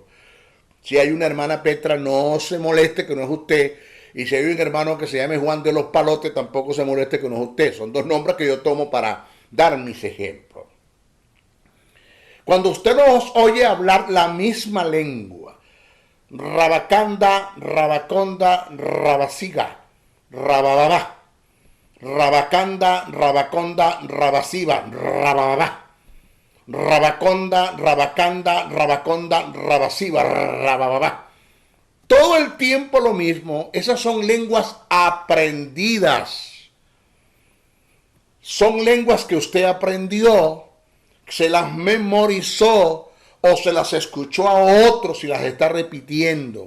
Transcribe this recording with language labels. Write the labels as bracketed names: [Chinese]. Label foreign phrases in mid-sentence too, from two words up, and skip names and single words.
[Spanish] Si hay una hermana Petra, no se moleste que no es usted. Y si hay un hermano que se llame Juan de los Palotes, tampoco se moleste que no es usted. Son dos nombres que yo tomo para dar mis ejemplos. Cuando usted los oye hablar la misma lengua, Rabacanda, rabaconda, rabasiga, rabababa. Rabacanda, rabaconda, rabasiva, rabababa. Rabaconda, rabacanda, rabaconda, rabasiva, rabababa. Todo el tiempo lo mismo. Esas son lenguas aprendidas. Son lenguas que usted aprendió, se las memorizó o se las escuchó a otros y las está repitiendo.